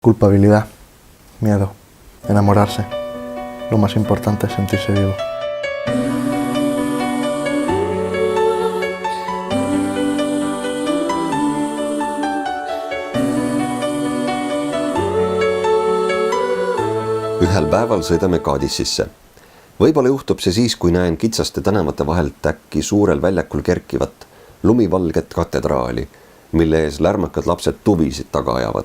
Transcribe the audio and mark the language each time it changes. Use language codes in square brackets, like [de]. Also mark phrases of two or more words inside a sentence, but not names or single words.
[es] Culpabilidad, miedo, enamorarse. Lo más importante es sentirse vivo. [et] Ühel päeval sõidame Kadississe. Võib-olla juhtub see siis, kui näen kitsaste tänavate vahelt äkki suurel väljakul kerkivat lumivalget katedraali, mille ees lärmakad lapsed tuvisid taga ajavad.